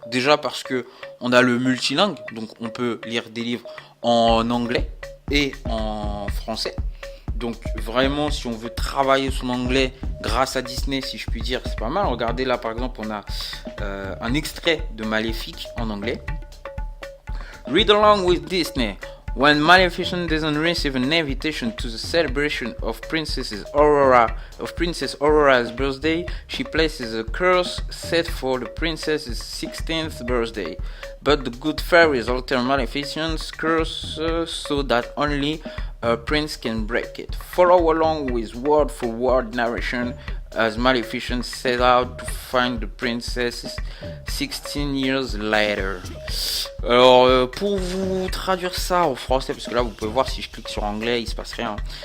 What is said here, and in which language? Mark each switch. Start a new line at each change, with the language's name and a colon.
French: Déjà parce que on a le multilingue, donc on peut lire des livres en anglais et en français. Donc vraiment si on veut travailler son anglais grâce à Disney, si je puis dire, c'est pas mal. Regardez là par exemple on a un extrait de Maléfique en anglais.
English: Read along with Disney. When Maleficent doesn't receive an invitation to the celebration of Princess Aurora's birthday, she places a curse set for the princess's 16th birthday. But the good fairies alter Maleficent's curse so that only a prince can break it. Follow along with word-for-word narration as Maleficent set out to find the princess 16 years later.
French: Alors pour vous traduire ça en français, parce que là vous pouvez voir si je clique sur anglais il se passe rien.